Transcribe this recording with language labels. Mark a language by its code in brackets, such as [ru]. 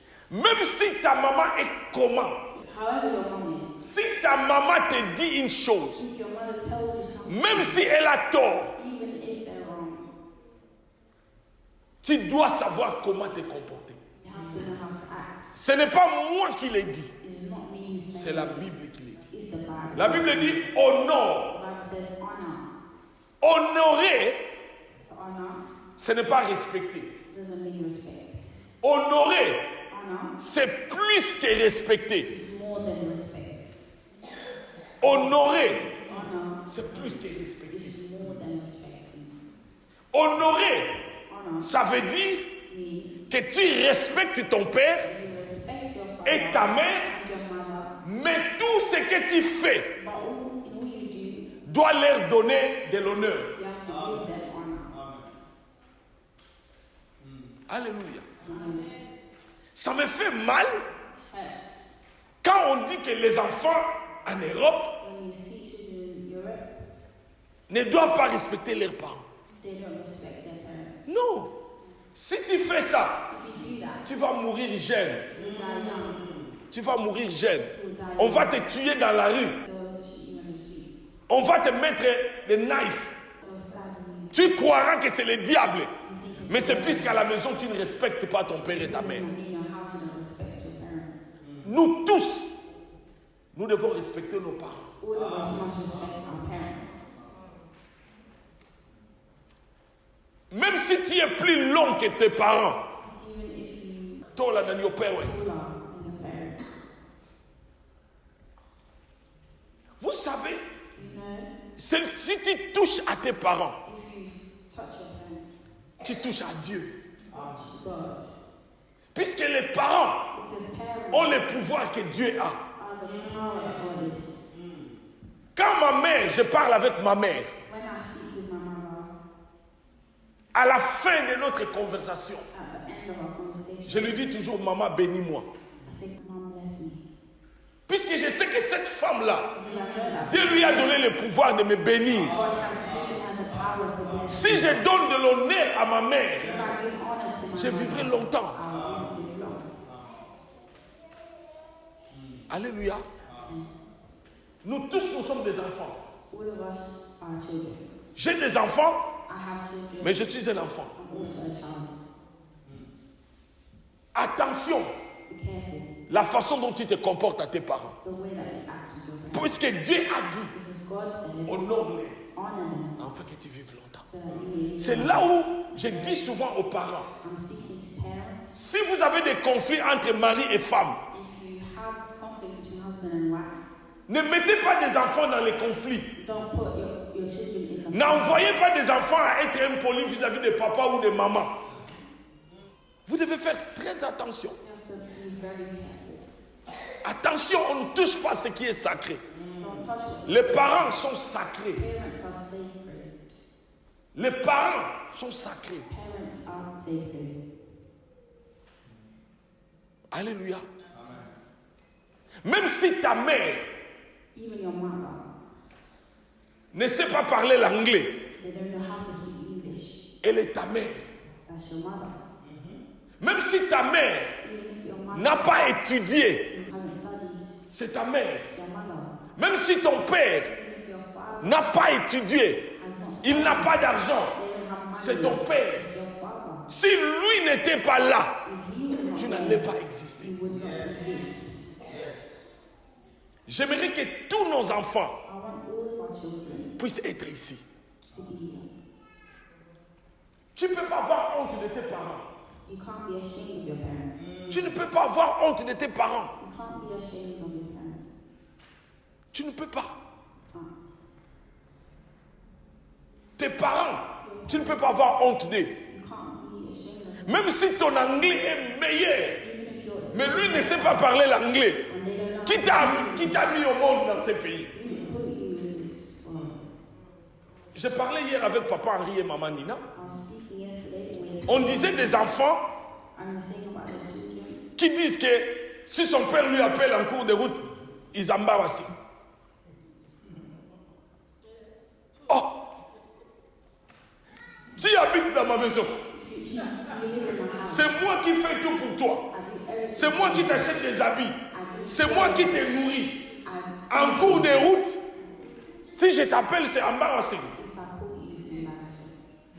[fr] Même si ta maman est comment, [en] However your mom is, [fr] si ta maman te dit une chose, [en] if your mother tells you something, [fr] même si elle a tort, [en] even if they're wrong, [fr] tu dois savoir comment te comporter. [en] you have to know how to act. [fr] Ce n'est pas moi qui l'ai dit, [en] It's not me who [fr] c'est [en] said [fr] la [en] it. [fr] Bible qui l'a dit. [en] It's the Bible. [fr] La Bible dit honore. [en] The Bible says honor. [fr] Honorer, [en] To honor [fr] ce n'est pas respecter. [en] doesn't mean respect. [fr] Honorer, [en] Honor [fr] c'est plus que respecter. [en] is more than respect. [fr] Honorer, [en] Honor [fr] c'est plus que respecter. [en] is more than respecting. [fr] Honorer, [en] Honor [fr] ça veut dire [en] means [fr] que tu respectes ton père [en] you respect your father [fr] et ta mère, [en] and your mother, [fr] mais tout ce que tu fais [en] but all you do, [fr] doit leur donner de l'honneur. [en] you have to give them honor. Alléluia. Honor [fr] Ça me fait mal [en] hurts. [fr] quand on dit que les enfants en Europe [en] When you see children in Europe, [fr] ne doivent pas respecter leurs parents. [en] they don't respect their parents. [fr] Non. Si tu fais ça, [en] If you do that, [fr] tu vas mourir jeune. [en] you die young. [fr] Tu vas mourir jeune. [en] You die [fr] On [en] young. [fr] va te tuer dans la rue. [en] They'll shoot you in the street. [fr] On va te mettre des knives. [en] They'll stab you. [fr] Tu croiras que c'est le diable. [en] You think it's [fr] Mais c'est [en] the [fr] puisqu'à la maison, tu ne respectes pas ton père et ta [en] devil. [fr] mère. [en] In your house, you don't respect your parents. [fr] Nous tous, nous devons respecter nos parents. [en] All of us must respect our parents. [fr] Même si tu es plus long que tes parents. [en] even if you Taller than your parents. taller than your parents. [fr] Vous savez, [en] You know, [fr] si tu touches à tes parents, [en] if you touch your parents, [fr] tu touches à Dieu. [en] touch God. [fr] Puisque les parents [en] Because parents [fr] ont le pouvoir que Dieu a. [en] are the power that God is. [fr] Quand ma mère, je parle avec ma mère, [en] When I speak with my mother, [fr] à la fin de notre conversation, [en] at the end of our conversation, [fr] je lui dis toujours, maman, bénis-moi. [en] I say, Mom, bless me. [fr] Puisque je sais que cette femme-là, [en] Because I know that [fr] Dieu lui a donné le pouvoir de me bénir. [en] God has given her the power to bless [fr] Si je donne de l'honneur à ma mère, [en] If I give honor to my [fr] je vivrai [en] mother, [fr] longtemps. [en] I will live long. Alléluia. [fr] Nous tous, nous sommes des enfants. [en] All of us are children. [fr] J'ai des enfants, [en] I have children. [fr] mais je suis un enfant. [en] I'm also a child. [fr] Attention, [en] Be careful [fr] la façon dont tu te comportes à tes parents. [en] the way that you act with your parents. [fr] Puisque Dieu a dit, [en] Because God says, [fr] honore-les, [en] honor them [fr] afin que tu vives longtemps. [en] so that you may live [fr] C'est [en] long. [fr] là où je dis souvent aux parents, [en] I'm speaking to parents. [fr] si vous avez des conflits entre mari et femme, [en] If you have conflict between husband and wife, [fr] ne mettez pas des enfants dans les conflits. [en] don't put your children in the [fr] N'envoyez pas des enfants à être impolis vis-à-vis de papa ou de maman. Vous devez faire très attention. [en] You have to be very careful. [fr] Attention, on ne touche pas ce qui est sacré. [en] Don't touch what [fr] Les parents sont sacrés. [en] parents are sacred. [fr] Les parents sont sacrés. [en] Parents are sacred. [fr] Alléluia. Même si ta mère [en] Even your mother, [fr] ne sait pas parler l'anglais, [en] they don't know how to speak English. [fr] elle est ta mère. [en] That's your mother. [fr] Même si ta mère [en] Even if your mother [fr] n'a pas étudié, [en] hasn't studied, [fr] c'est ta mère. [en] your mother. [fr] Même si ton père [en] Even if your father [fr] n'a pas étudié, [en] has not [fr] il [en] studied, [fr] n'a pas d'argent, [en] they don't have money. [fr] c'est ton père. [en] It's your father. [fr] Si lui n'était pas là, [en] If he was [fr] tu [en] not [fr] n'allais [en] there, [fr] pas exister. [en] you would not exist. [fr] J'aimerais que tous nos enfants [en] I want all of our children [fr] puissent être ici. [en] to be here. [fr] Tu ne peux pas avoir honte de tes parents. [en] You can't be ashamed of your parents. [fr] Tu ne peux pas avoir honte de tes parents. [en] You can't be ashamed of your parents. [fr] Tu ne peux pas. [en] You can't. [fr] Tes parents, tu ne peux pas avoir honte d'eux. [en] You can't be ashamed of them. [fr] Même si ton anglais est meilleur, [en] Even if you're [fr] mais lui ne sait pas parler l'anglais. [en] and they don't know [fr] Qui t'a mis au monde dans ces pays? [en] who put you in this world. [fr] Je parlais hier avec papa Henri et maman Nina. [en] I was speaking yesterday with [fr] On disait des enfants [en] I was saying about the children. [fr] qui disent que si son père lui appelle en cours de route, ils embarrassent. Oh! Tu habites dans ma maison. [en] You live in my house. [fr] C'est moi qui fais tout pour toi. [en] I do everything. [fr] C'est moi qui t'achète des habits. C'est moi qui te nourris. [en] I, [fr] En cours de route, si je t'appelle, c'est embarrassing. [en] if I call you, it's embarrassing.